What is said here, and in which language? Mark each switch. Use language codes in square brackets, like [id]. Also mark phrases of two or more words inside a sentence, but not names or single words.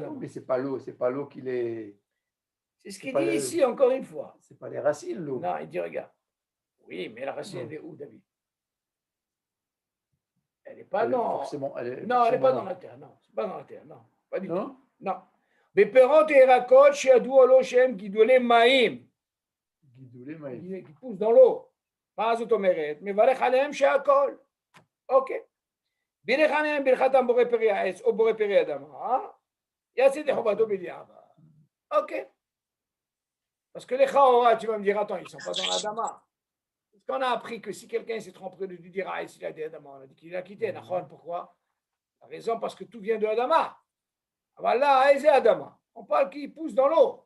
[fr] Non, mais ce n'est pas l'eau qui les. C'est ce qu'il dit ici, encore une fois. Ce n'est pas les racines, l'eau. Non, il dit, regarde. Oui, mais la racine, elle est où, David? Elle n'est pas dans. Non, elle n'est pas dans la terre. Non, c'est pas dans la terre. Non, pas du tout. Non. [he] בפירות וירקות שידוע לו שהם גידולי מים. גידולי מים. [fr] qui poussent dans l'eau. [he] מה זאת אומרת? מברך עליהם שהכל. אוקיי. בירך עליהם ברכתם בורא פרי העץ או בורא פרי אדמה, יעשה ידי חובתו בדיעבד. אוקיי. [fr] Parce que les Chaora, tu vas me dire, attends, ils ne sont pas dans l'Adama. Parce qu'on a appris que si quelqu'un s'est trompé de lui dire, ah, il a dit Adama, on a dit qu'il a quitté. Pourquoi? La raison, parce que tout vient de Adama. Voilà, et c'est Adama. On parle qui pousse dans l'eau.